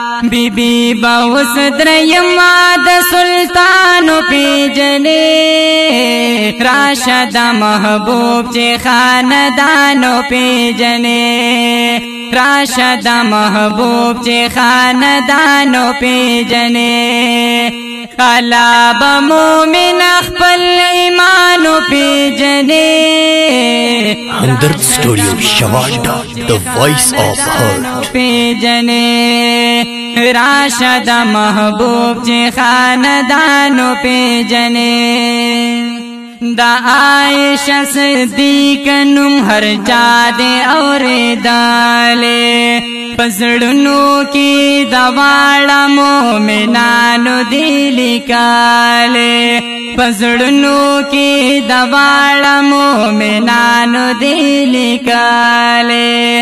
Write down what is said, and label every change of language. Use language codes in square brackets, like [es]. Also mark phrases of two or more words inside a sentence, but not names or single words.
[ps] بی بی به اوس دریم د سلطانو پیژنې، راشه د محبوب چې خاندانو پیژنې، راشه د محبوب چې خاندانو پیژنې. الله به مومن خپل ایمان پیژنې، همدرد سټوډیو شواډا، [en] the voice of heart. [ps] پیژنې، راشه د محبوب چې خاندانو پیژنې. د عائشہ صدیق نوم هر چا دې اورېدلې، په زړونو کې د واړه مومنانو دې لیکلې، په زړونو کې د واړه مومنانو دې لیکلې.